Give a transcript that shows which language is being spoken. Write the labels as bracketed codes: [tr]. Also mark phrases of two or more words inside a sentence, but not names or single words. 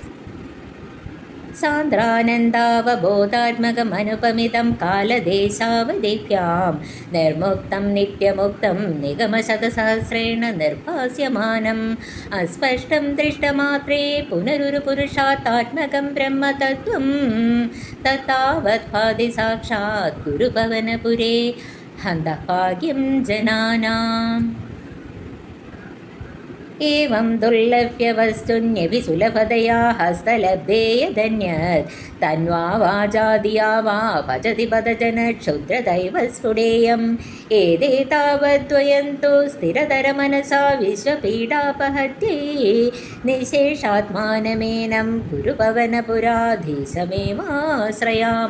[sa] സാന്ദ്രാനന്ദാവബോധാത്മകമനുപമിതം കാലദേശാവധിഭ്യാം നിർമുക്തം നിത്യമുക്തം നിഗമശതസഹസ്രേണ നിർഭാസ്യമാനം അസ്പഷ്ടം ദൃഷ്ടമാത്രേ പുനരുരുപുരുഷാത്താത്മകം ബ്രഹ്മതത്വം തത്താവത് ഭാതി സാക്ഷാത് ഗുരുഭവനപുരേ ഹന്തഭാഗ്യം ജനാനാം. एवं दुर्लभ्यवस्तुन्यपि सुलभतया हस्तलभ्येयदन्यत् तन्वा वाजादिया वा भजति पदजन क्षुद्रदैव स्फुटेयम् एते तावद्वयन्तु स्थिरतरमनसा विश्वपीडापहत्यै निशेषात्मानमेनं गुरुपवनपुराधीशमेवाश्रयाम.